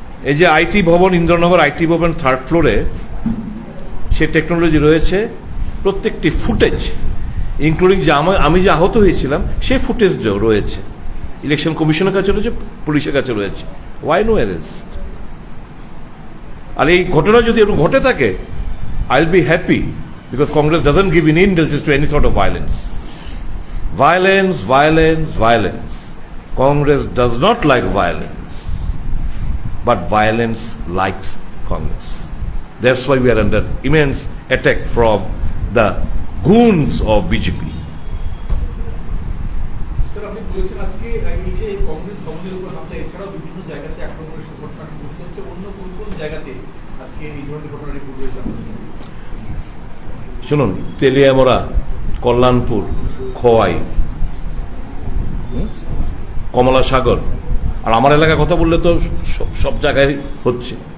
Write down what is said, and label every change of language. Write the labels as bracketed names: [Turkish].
[Bangla] এই যে আইটি ভবন, ইন্দ্রনগর আইটি ভবন 3rd ফ্লোরে, সে টেকনোলজি রয়েছে, প্রত্যেকটি ফুটেজ ইনক্লুডিং যে আমি যে আহত হয়েছিলাম সেই ফুটেজটাও রয়েছে, ইলেকশন কমিশনের কাছে রয়েছে, পুলিশের কাছে রয়েছে। [English] Why no arrest? [Bangla] আর এই ঘটনা যদি এরকম ঘটে থাকে, [English] I will be happy, because Congress doesn't give in indulgence to any sort of violence. Violence, violence, violence. Congress does not like violence, but violence likes Congress. That's why we are under immense attack from the goons of BJP. [Bangla] Sir, আপনি বলেছেন আজকে এই যে কংগ্রেস ভবনের উপর হামলা, এছাড়াও বিভিন্ন জায়গাতে আক্রমণের ঘটনা ঘটতে হচ্ছে, অন্য কোন কোন জায়গাতে আজকে এই ধরনের ঘটনা রিপোর্ট হয়েছে আপনাদের কাছে? শুনুন, তেলিয়ামরা, কল্যাণপুর, খোয়াই, কমলা সাগর, আর আমার এলাকার কথা বললে তো সব জায়গায় হচ্ছে।